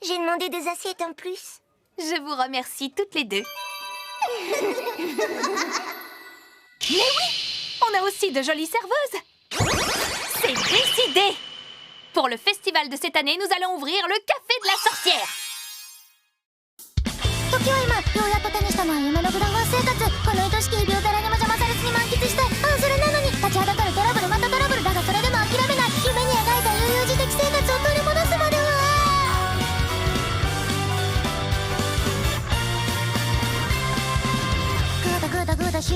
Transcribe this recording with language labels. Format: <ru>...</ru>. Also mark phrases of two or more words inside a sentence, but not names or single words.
<fr>J'ai demandé des assiettes en plus. Je vous remercie toutes les deux. On a aussi de jolies serveuses. C'est décidé. Pour le festival de cette année, nous allons ouvrir le café de la sorcière.</fr> <ja>時は今ようやっと手にしたのは夢のグランガン生活この愛しき日々を誰にも邪魔されずに満喫したいそれなのに立ちはだかるトラブルまたトラブルだがそれでも諦めない夢に描いた悠々自適生活を取り戻すまではグダグダグダしてい</ja>